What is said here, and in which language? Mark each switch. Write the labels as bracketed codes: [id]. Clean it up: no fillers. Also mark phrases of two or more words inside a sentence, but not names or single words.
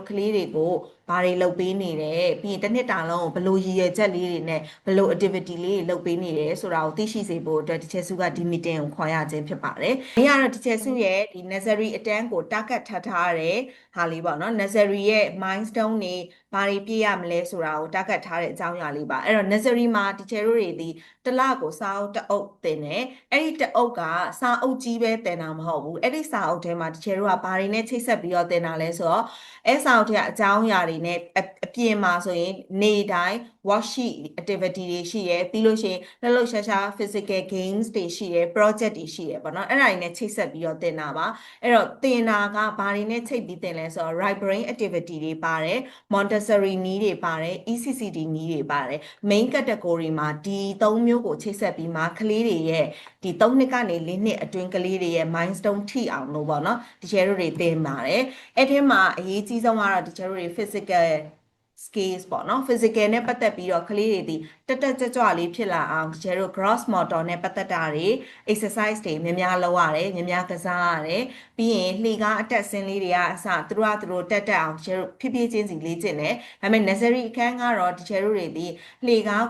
[my] ကလေးတွေကိုဘာတွေလုပ်ပေးနေတယ်ပြီးရင်တစ်နှစ်တာလုံးဘယ်လိုရည်ရွယ်ချက်လေးတွေနဲ့ဘယ်လို activity လေးတွေလုပ်ပေးနေတယ်ဆိုတာကိုသိရှိစေဖို့အတွက်တကယ်စုကဒီ meeting ကိုခေါ်ရခြင်းဖြစ်ပါတယ်။ဒီကတော့တကယ်စုရဲ့ဒီ nursery အတန်းကို target ထားတဲ့ဟာလေးပေါ့နော် nursery ရဲ့ milestone တွေဘာတွေပြည့်ရမလဲဆိုတာကို target ထားတဲ့အကြောင်းအရာလေးပါအဲ့တော့ nursery မှာ teacher တို့တွေဒီတစ်လကိုစာအုပ်တစ်အုပ်သင်တယ်အဲ့ဒီတစ်အုပ်ကစာအုပ်ကြီးပဲသင်တာမဟုတ်ဘူးအဲ့ဒီစာအုပ်ထဲမှာ teacher တို့ကဘာတွေနဲ့ချိတ်ဆက်ပြီးတော့သင်တာလဲဆိုတော့အဲ့စာအုပ်ထဲကအကြောင်းအရာတွေနဲ့အပြင်မှာဆိုရင်နေ့တိုင်း [en] worksheet activity [my] တွေရှိရယ်ပြီးလို့ရှိရင်လှုပ်ရှားရှား [en] physical games [my] တွေရှိရယ် project တွေရှိရယ်ပေါ့နော်အဲ့ဒါတွေနဲ့ချိတ်ဆက်ပြီးတော့သင်တာပါအဲ့တော့သင်တာကဘာတွေနဲ့ချိတ်ပြီးသင်လဲဆိုတော့ [en] right brain activity [my] တွေပါတယ် Montessori နည်းတွေပါတယ် ECCD နည်းတွေပါတယ် [en] main category [my] မှာဒီ၃မျိုးကိုချိတ်ဆက်ပြီးမှကလေးတွေရဲ့ဒီ၃နှစ်ကနေ၄နှစ်အတွင်းကလေးတွေရဲ့ milestone ထိအောင်လို့ပေါ့နော်တက ယ်တို့တွေသင်ပါတယ်အဲ့ထဲမှာအရေးကြီးဆုံးကတော့တကယ်တို့တွေ [en] physical skills [my] ပေါ့နော် physical နဲ့ပတ်သက်ပြီးတော့ကလေးတွေဒီတက်တက်ကြွကြွလေးဖြစ်လာအောင်ကျတို့ [en] gross motor [my] နဲ့ပတ်သက်တာတွေ exercise တွေများများလုပ်ရတယ်များများကစားရတယ်ပြီးရင်လှေကားအတက်ဆင်းလေးတွေကအစသူတို့တက်အောင်ကျတို့ဖြည်းဖြည်းချင်းစီလေ့ကျင့်တယ်ဒါပေမဲ့ nursery အခန်းကတော့တကယ်တို့တွေဒီလှေကား